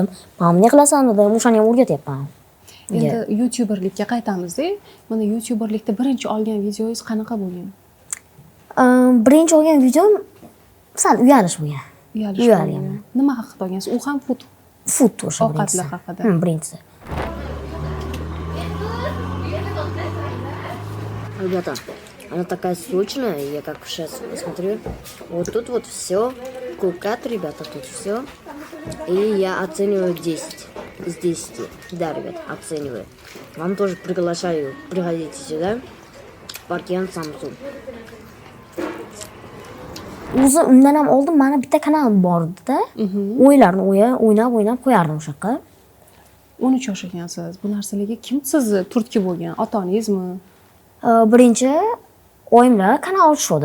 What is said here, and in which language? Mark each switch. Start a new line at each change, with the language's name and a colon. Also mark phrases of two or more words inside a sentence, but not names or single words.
Uzbek: Mana bunday qilasan dedim, o'shani ham o'rgatyapman. Endi YouTuberlikka qaytamiz-da. Mana YouTuberlikda birinchi olgan videoyingiz qanaqa bo'lgan? Birinchi olgan videom sal uyalish bo'lgan. Uyalishgan. Nima haqida olgansiz? U ham Food o'sha ovqatlar haqida. Birinchisi.
Russian: Ребята, она такая сочная, я как сейчас смотрю, вот тут вот все, кукат, ребята, тут все, и я оцениваю 10 из 10, да, ребят, оцениваю. Вам тоже приглашаю, приходите сюда, Parkyan Samsung.
Uzbek: O'zi undan ham oldin mana bitta kanal bor edi-da. O'yinlarni o'ynab qo'yardim o'sha yoqqa. 13 yosh ekansiz. Bu narsalarga kim sizni turtki bo'lgan? Otangizmi? Birinchi oyimlar kanal ochishdi.